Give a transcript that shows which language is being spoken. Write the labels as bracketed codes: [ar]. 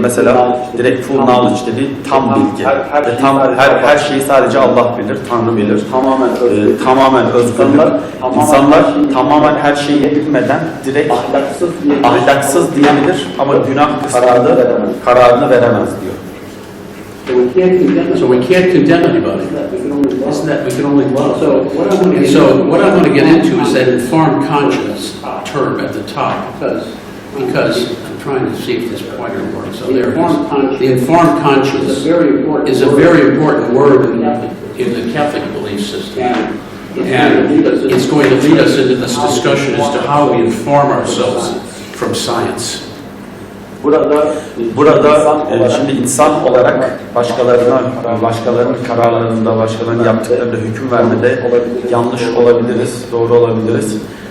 [tr] Mesela direkt [en] full knowledge [tr] dediği tam bilgi. Her şeyi sadece Allah bilir, Tanrı bilir. Tamamen özgürlük. İnsanlar tamamen her şeyi bilmeden direkt ahlaksız diyebilir ama günah kısmında kararını veremez diyor. [en] So we can't condemn anybody. Isn't that we can only love? So what I want to get into is that informed conscience term at the top, because I'm trying to see if this pointer works. So there it is. The informed conscience is a very important word in the Catholic belief system, and it's going to lead us into this discussion as to how we inform ourselves from science. [tr] Burada şimdi insan olarak başkalarının kararlarında, başkalarının yaptıklarında hüküm vermede yanlış olabiliriz, doğru olabiliriz.